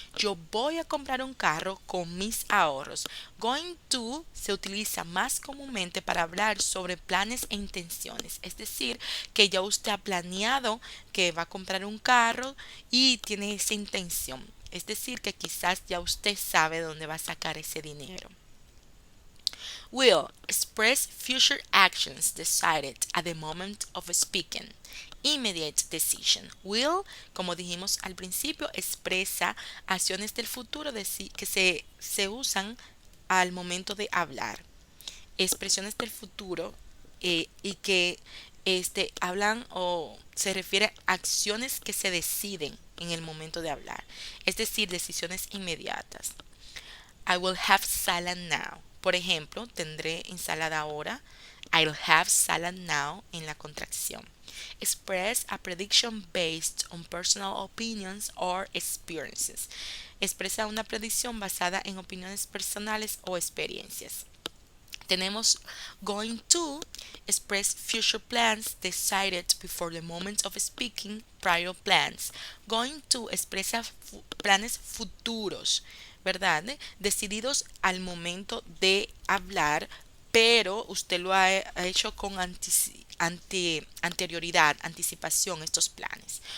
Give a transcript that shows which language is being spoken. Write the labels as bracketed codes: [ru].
[es] Yo voy a comprar un carro con mis ahorros. Going to se utiliza más comúnmente para hablar sobre planes e intenciones. Es decir, que ya usted ha planeado que va a comprar un carro y tiene esa intención. Es decir, que quizás ya usted sabe dónde va a sacar ese dinero. [en] Will express future actions decided at the moment of speaking. Immediate decision. [es] Will, como dijimos al principio, expresa acciones del futuro que se usan al momento de hablar. Expresiones del futuro y que hablan o se refiere a acciones que se deciden en el momento de hablar, es decir, decisiones inmediatas. [en] I will have salad now. [es] Por ejemplo, tendré ensalada ahora. [en] I'll have salad now [es] en la contracción. [en] Express a prediction based on personal opinions or experiences. [es] Expresa una predicción basada en opiniones personales o experiencias. Tenemos [en] going to express future plans decided before the moment of speaking, prior plans. [es] Going to expresa planes futuros, ¿verdad? Decididos al momento de hablar, pero usted lo ha hecho con anterioridad, anticipación estos planes.